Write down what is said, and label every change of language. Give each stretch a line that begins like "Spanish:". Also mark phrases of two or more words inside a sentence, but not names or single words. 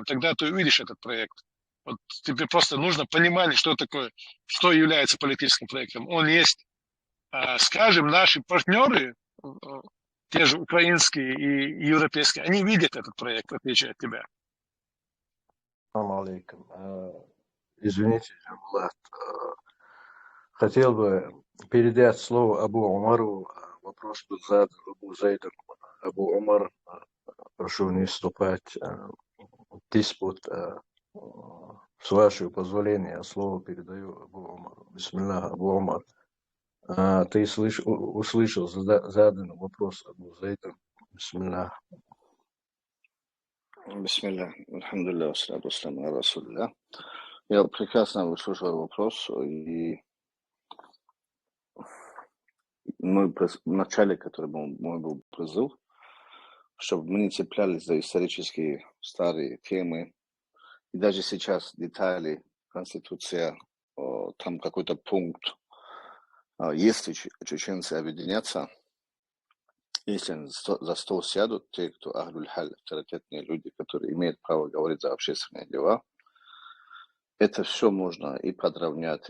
Russian: Тогда ты увидишь этот проект. Вот тебе просто нужно понимать, что такое, что является политическим проектом. Он есть, скажем, наши партнеры, те же украинские и европейские, они видят этот проект, в отличие от тебя.
Arabic: السلام عليكم.
Russian: Извините, Влад, хотел бы передать слово Абу Умару. Вопрос был задан Абу Зайду. Абу Умар, прошу не вступать в диспут. С вашего позволения, слово передаю Абу Умару. Бисмиллах, Абу Умар. Ты услышал заданный вопрос Абу Зайду. Бисмиллах.
Arabic: بسم الله، الحمد لله، والصلاة والسلام على رسول الله.
Russian: Я прекрасно выслушал вопрос, и в начале, который мой был призыв, чтобы мы не цеплялись за исторические старые темы, и даже сейчас детали, Конституция, там какой-то пункт, если чеченцы объединятся, если они за стол сядут, те, кто ахлюль-халь, авторитетные люди, которые имеют право говорить за общественные дела, это все можно и подравнять.